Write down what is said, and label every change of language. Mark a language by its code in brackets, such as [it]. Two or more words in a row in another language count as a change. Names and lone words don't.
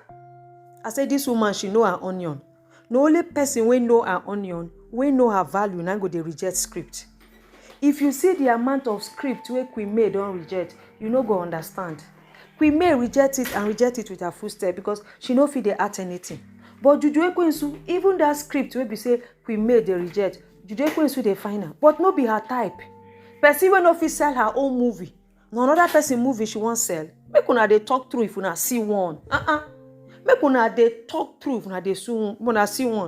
[pcm] I say this woman, she know her onion. No only person we know her onion, we know her value, now go dey reject script. If you see the amount of script where Queen May don't reject, you no go understand. Queen May reject it and reject it with her footstep because she no fit dey act anything. But Judy Austin, even that script wey be say Queen May dey reject, Judy Austin dey find her, but no be her type. Person wey no fit sell her own movie, na another person movie she wan sell. Make una dey talk true if una see one. Make una dey talk true if una see one.